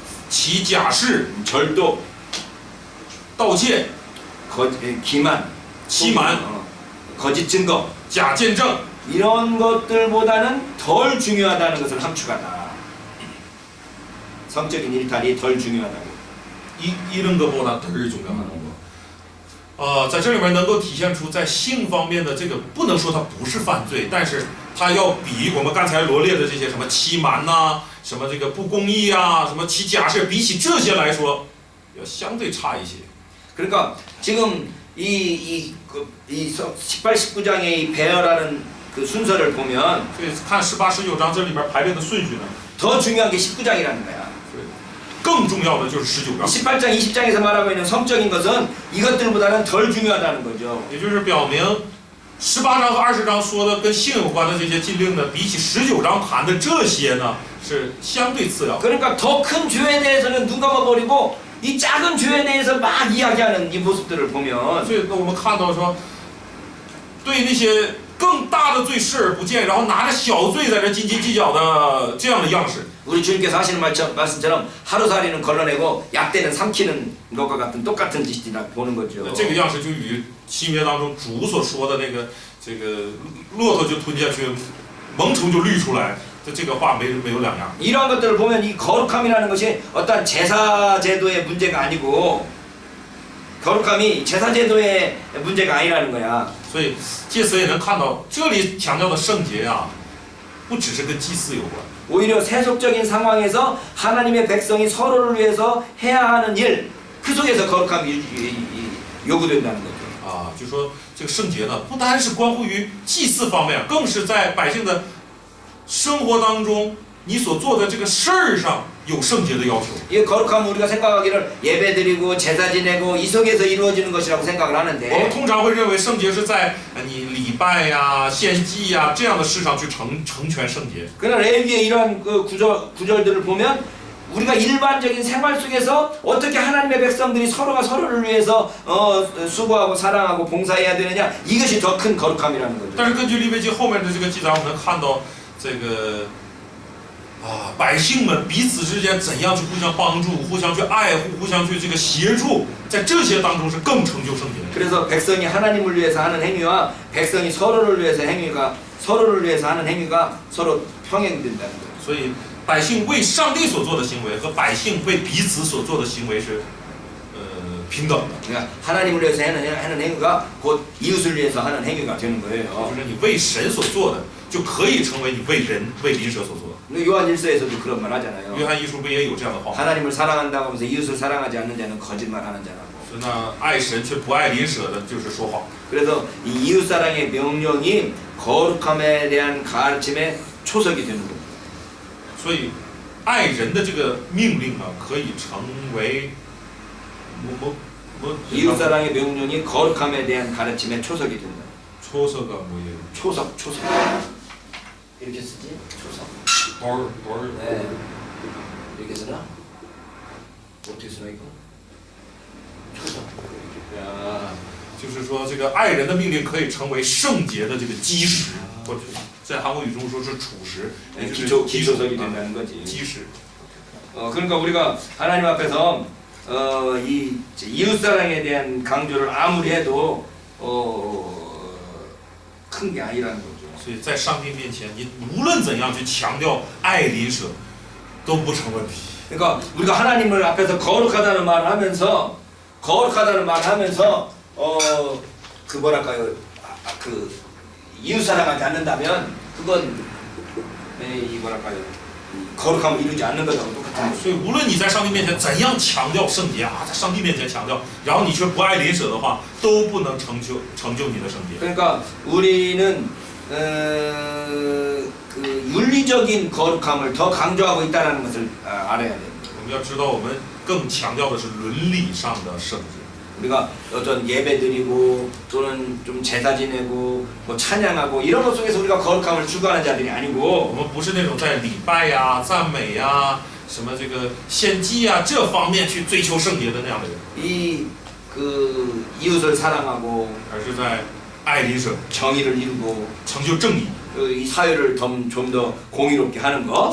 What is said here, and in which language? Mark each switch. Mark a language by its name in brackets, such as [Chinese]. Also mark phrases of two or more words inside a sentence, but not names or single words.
[Chinese] 起假誓、 [Korean] 절도, [Chinese] 盗窃、 [Korean] 기만, [Chinese] 欺瞒、 [Korean] 거짓 증거 [Chinese] 假见证， [Korean] 이런 것들보다는 덜 중요하다는 것을 함축하다. 성적인 일탈이 덜 중요하다고. 이런 것보다 덜 중요하다는 거。 [Chinese] 在这里面能够体现出在性方面的这个，不能说它不是犯罪，但是它要比我们刚才罗列的这些什么欺瞒呐、什么这个不公义啊、什么起假誓，比起这些来说，要相对差一些。 [Korean] 그러니까 지금 이 18, 19장의 이 배열하는 그 순서를 보면 [Chinese] 所以看18、19章这里边排列的顺序呢， [Korean] 더 중요한 게 19장이라는 거야. [Chinese] 更重要的就是19章， [Korean] 18장, 20장에서 말하고 있는 성적인 것은 이것들보다는 덜 중요하다는 거죠. [Chinese] 也就是表明18章和20章说的跟性有关的这些禁令呢，比起19章谈的这些呢，是相对次要。 [Korean] 그러니까 더 큰 죄에 대해서는 눈 감아버리고 이 작은 죄에 대해서 막 이야기하는 이 모습들을 보면 [Chinese] 所以我们看到说，对那些更大的罪视而不见，然后拿着小罪在这斤斤计较的这样的样式。 [Korean] 우리 주님께서 하시는 말씀처럼 하루살이는 걸러내고 약대는 삼키는 것과 같은 똑같은 짓이라 보는 거죠. [Chinese] 这个样式就与新约当中主所说的那个这个骆驼就吞下去，萌虫就滤出来，这个话没有两样。 [Korean] 이러한 것들을 보면 이 거룩함이라는 것이 어떤 제사 제도의 문제가 아니고 거룩함이 제사 제도의 문제가 아니라는 거야. [Chinese] 所以借此也能看到，这里强调的圣洁啊，不只是跟祭祀有关。 [Korean] 오히려 세속적인 상황에서 하나님의 백성이 서로를 위해서 해야 하는 일, 그 속에서 거룩함이 요구된다는 거죠. [Chinese] 就说这个圣洁呢，不单是关乎于祭祀方面，更是在百姓的生活当中，你所做的这个事儿上有圣洁的要求。 [Korean] 이 거룩함은 우리가 생각하기를 예배드리고 제사 지내고 이 속에서 이루어지는 것이라고 생각을 [Chinese] 我们 [Korean] 하는데 [Chinese] 通常会认为圣洁是在你礼拜呀、献祭呀这样的事上去成全圣洁。 [Korean] 그러나 레위기의 이러한 그 구절들을 보면 우리가 일반적인 생활 속에서 어떻게 하나님의 백성들이 서로가 서로를 위해서 수고하고 사랑하고 봉사해야 되느냐, 이것이 더 큰 거룩함이라는 거죠. [Chinese] 但是根据利未记后面的这个记载，我们看到这个百姓们彼此之间怎样去互相帮助、互相去爱护、互相去这个协助，在这些当中是更成就圣洁的。 [Korean] 그래서 백성이 하나님을 위해서 하는 행위와 백성이 서로를 위해서 하는 행위가 서로 평행된다는 거예요. [Chinese] 所以百姓为上帝所做的行为和百姓为彼此所做的行为是平等的。 [Korean] 그러니까 하나님을 위해서 하는 행위가 곧 이웃을 위해서 하는 행위가 되는 [Chinese] 就 [Korean] 거예요. [Chinese] 是你为神所做的，就可以成为你为人、为邻舍所做的。 [Korean] 요한 1서에서도 그런 말 하잖아요. [Chinese] 约翰一书不也有这样的话吗？ [Korean] 하나님을 사랑한다고 하면서 이웃을 사랑하지 않는 자는 거짓말하는 자라고. [Chinese] 那爱神却不爱邻舍的，就是说谎。 [Korean] 그래서 이 이웃 사랑의 명령이 거룩함에 대한 가르침의 초석이 되는 겁니다. [Chinese] 所以，爱人的这个命令呢，可以成为 [Korean] 이웃 사랑의 명령이 거룩함에 대한 가르침의 초석이 된다. 초서가 뭐예요? 초석. 이렇게 쓰지? 초석. 네. 이렇게 쓰나? 어떻게 쓰나 이거? 초석. 야. [Chinese] 就是说，这个爱人的命令可以成为圣洁的这个基石，或者在韩国语中说是主石，也就是 [Korean] 기초석이 된다는 거지. [Chinese] 基石。 [Korean] 그러니까 우리가 하나님 앞에서 이 이웃 사랑에 대한 강조를 아무리 해도 큰 게 아니라는 거죠. [Chinese] 所以在上帝面前，你无论怎样去强调爱邻舍，都不成问题。 [Korean] 그러니까 우리가 하나님을 앞에서 거룩하다는 말을 하면서 그 뭐랄까요, 그 이웃 사랑하지 않는다면 그건 이 뭐랄까요, 거룩함을 이루지 않는 것하고 똑같은 거죠. [Chinese] 所以无论你在上帝面前怎样强调圣洁啊，在上帝面前强调，然后你却不爱邻舍的话，都不能成就你的圣洁。 [Korean] 그러니까 우리는 그 윤리적인 거룩함을 더 강조하고 있다는 것을 알아야 돼요. [Chinese] 我们要知道，我们更强调的是伦理上的圣洁。 [Korean] 우리가 어떤 예배드리고 또는 좀 제사 지내고 뭐 찬양하고 이런 것 속에서 우리가 거룩함을 추구하는 자들이 [Chinese] 我 [Korean] 아니고 [Chinese] 们不是那种在礼拜呀、赞美呀、什么这个献祭呀这方面去追求圣洁的那样的人， [Korean] 이 그 이웃을 사랑하고 [Chinese] 而是在爱邻舍、 [Korean] 정의를 이루고 [Chinese] 成就正义、 [Korean] 이 사회를 좀 더 공의롭게 하는 거.